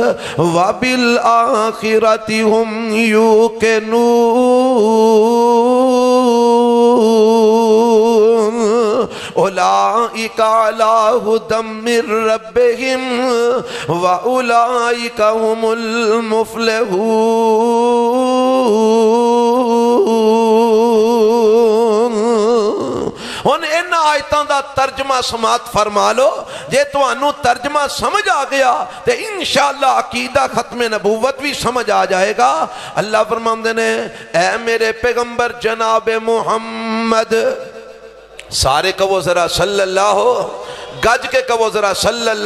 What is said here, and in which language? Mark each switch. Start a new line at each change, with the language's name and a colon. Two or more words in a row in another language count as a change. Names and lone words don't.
Arabic: وبالآخرة هم یوقنون اولئک علی ھدی من ربہم واولئک هم
Punjabi: المفلحون ان آیتاں دا ترجمہ سماعت فرما لو جے تو انو ترجمہ سمجھ آ گیا تے انشاءاللہ
Urdu: عقیدہ ختم نبوت بھی سمجھ آ جائے گا
Punjabi: اللہ فرماندے نے اے میرے پیغمبر جناب محمد سارے کہو ذرا
Arabic: صلی اللہ
Punjabi: گج کے کہو ذرا صلی